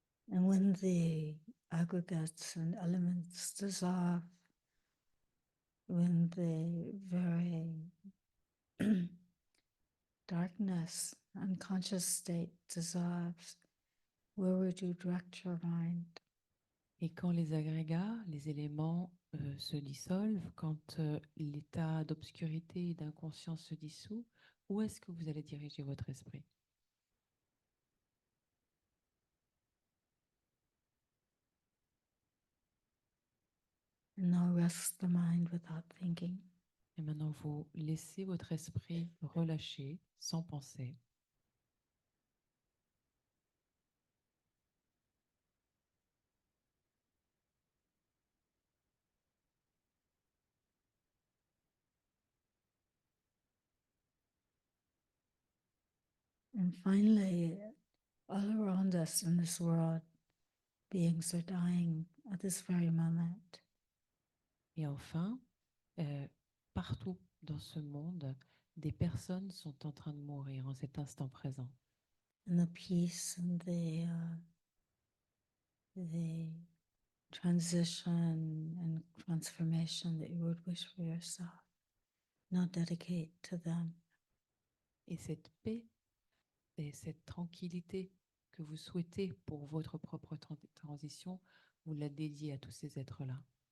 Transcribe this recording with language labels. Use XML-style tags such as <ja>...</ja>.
<en>And when the aggregates and elements dissolve, when the very darkness, unconscious state dissolves, where would you direct your mind?</en> <fr>Et quand les agrégats, les éléments se dissolvent, quand l'état d'obscurité et d'inconscience se dissout, où est-ce que vous allez diriger votre esprit?</fr> <en>And now rest the mind without thinking.</en> <fr>Et maintenant, vous laissez votre esprit relâcher sans penser.</fr> <en>And finally, all around us in this world, beings are dying at this very moment.</en> <fr>Et enfin, partout dans ce monde, des personnes sont en train de mourir en cet instant présent.</fr> <en>And the peace and the transition and transformation that you would wish for yourself, now dedicate to them.</en> <fr>Et cette paix et cette tranquillité que vous souhaitez pour votre propre transition, vous la dédiez à tous ces êtres-là.</fr>